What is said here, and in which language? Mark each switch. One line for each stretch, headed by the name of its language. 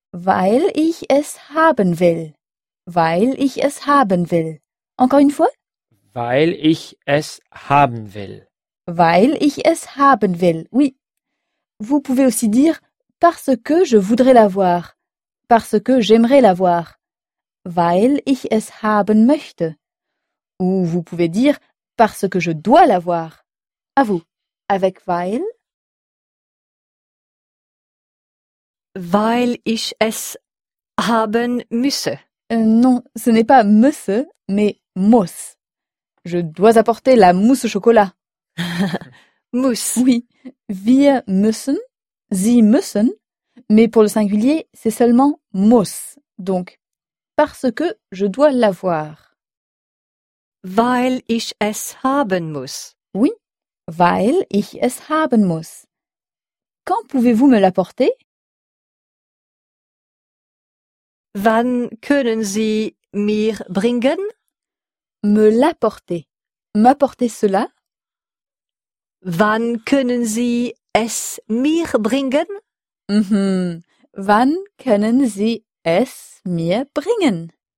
German: Weil ich es haben will. Weil ich es haben will.
French: Encore une fois?
German: Weil ich es haben will. Weil ich es haben will. Oui.
French: Vous pouvez aussi dire parce que je voudrais l'avoir. Parce que j'aimerais l'avoir.
German: Weil ich es haben möchte.
French: Ou vous pouvez dire parce que je dois l'avoir. À vous. Avec weil.
German: Weil ich es haben müsse.
French: Non, ce n'est pas müsse, mais muss. Je dois apporter la mousse au chocolat. Mousse.
German: Oui. Wir müssen, sie müssen.
French: Mais pour le singulier, c'est seulement muss. Donc, parce que je dois l'avoir.
German: Weil ich es haben muss. Oui. Weil ich es haben muss.
French: Quand pouvez-vous me l'apporter?
German: Wann können Sie mir bringen?
French: Me l'apporter. M'apporter cela?
German: Wann können Sie es mir bringen? Wann können Sie es mir bringen?